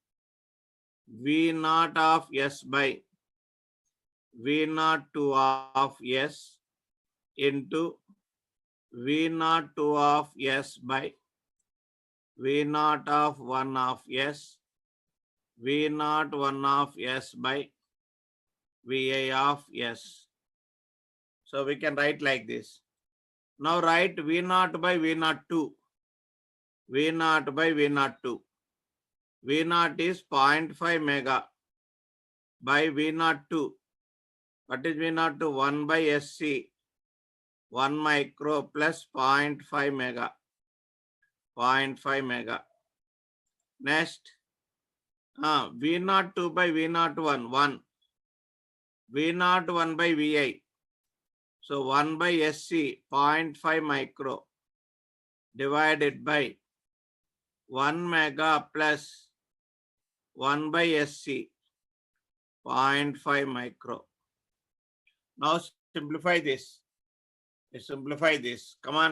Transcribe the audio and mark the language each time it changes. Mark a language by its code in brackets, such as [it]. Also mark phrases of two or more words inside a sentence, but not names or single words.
[en] V0 of S by V02 of S into V02 of S by V0 of 1 of S, V0 1 of S by Vi of S. So we can write like this. Now write V0 by V02. V0 by V02. V0 is 0.5 mega by V02. What is V02? 1 by SC. 1 micro plus 0.5 mega. 0.5 mega. Next, V02 by V01, 1. V01 by Vi. So 1 by SC, 0.5 micro divided by 1 mega plus 1 by SC, 0.5 micro. Now simplify this. Simplify this. Come on.